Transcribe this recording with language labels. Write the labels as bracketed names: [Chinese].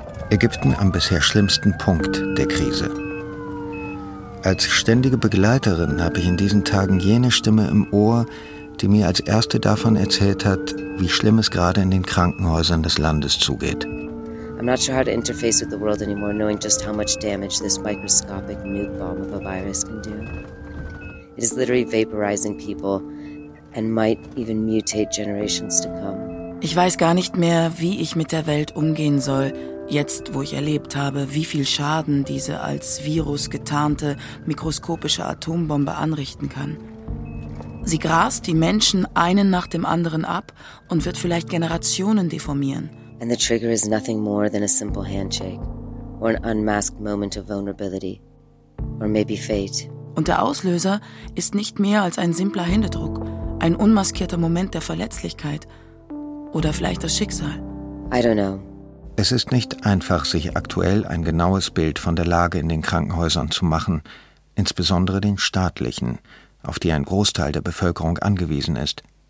[German] Ägypten am bisher schlimmsten Punkt der Krise. Als ständige Begleiterin habe ich in diesen Tagen jene Stimme im Ohr, die mir als erste davon erzählt hat, wie schlimm es gerade in den Krankenhäusern des Landes zugeht. [English] I'm not sure how to interface with the world anymore, knowing just how much damage this microscopic nuke bomb of a virus can do. It is literally vaporizing people and might even mutate generations to come. [German] Ich weiß gar nicht mehr, wie ich mit der Welt umgehen soll. Jetzt, wo ich erlebt habe, wie viel Schaden diese als Virus getarnte mikroskopische Atombombe anrichten kann. Sie grast die Menschen einen nach dem anderen ab und wird vielleicht Generationen deformieren. [English] And the trigger is nothing more than a simple handshake or an unmasked moment of vulnerability or maybe fate. [German] Und der Auslöser ist nicht mehr als ein simpler Händedruck, ein unmaskierter Moment der Verletzlichkeit oder vielleicht das Schicksal. [English] I don't know. [German] Es ist nicht einfach, sich aktuell ein genaues Bild von der Lage in den Krankenhäusern zu machen, insbesondere den staatlichen, auf die ein Großteil der Bevölkerung angewiesen ist.